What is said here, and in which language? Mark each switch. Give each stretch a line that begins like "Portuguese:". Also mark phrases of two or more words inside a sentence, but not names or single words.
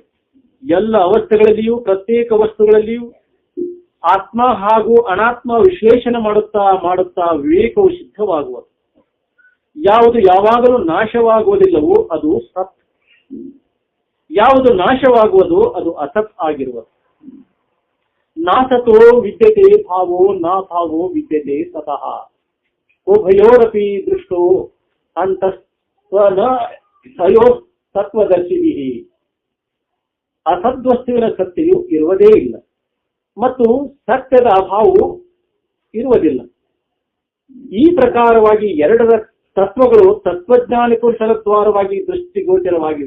Kannada: ಎಲ್ಲ ಅವಸ್ಥೆಗಳಲ್ಲಿಯೂ ಪ್ರತ್ಯೇಕ ವಸ್ತುಗಳಲ್ಲಿಯೂ ಆತ್ಮ ಹಾಗೂ ಅನಾತ್ಮ ವಿಶ್ಲೇಷಣೆ ಮಾಡುತ್ತಾ ವಿವೇಕವು ಸಿದ್ಧವಾಗುವುದು. ಯಾವುದು ಯಾವಾಗಲೂ ನಾಶವಾಗುವುದಿಲ್ಲವೋ ಅದು ಸತ್, ಯಾವುದು ನಾಶವಾಗುವುದು ಅದು ಅಸತ್ ಆಗಿರುವುದು.
Sanskrit: ನಾಸತೋ ವಿದ್ಯತೆ ಭಾವೋ ನಾ ಭಾವೋ ವಿದ್ಯತೆ ಸತಃ, ಉಭಯೋರಪಿ ದೃಷ್ಟೋ ಅಂತಸ್ತ್ವನ ಅಯೋ ತತ್ವದರ್ಶಿಭಿ.
Kannada: ಅಸದ್ವಸ್ತುವಿನ ಸತ್ಯವು ಇರುವುದೇ ಇಲ್ಲ ಮತ್ತು ಸತ್ಯದ ಅಭಾವವು ಇರುವುದಿಲ್ಲ. ಈ ಪ್ರಕಾರವಾಗಿ ಎರಡರ ತತ್ವಗಳು ತತ್ವಜ್ಞಾನಿ ಪುರುಷರ ದ್ವಾರವಾಗಿ ದೃಷ್ಟಿಗೋಚರವಾಗಿವೆ.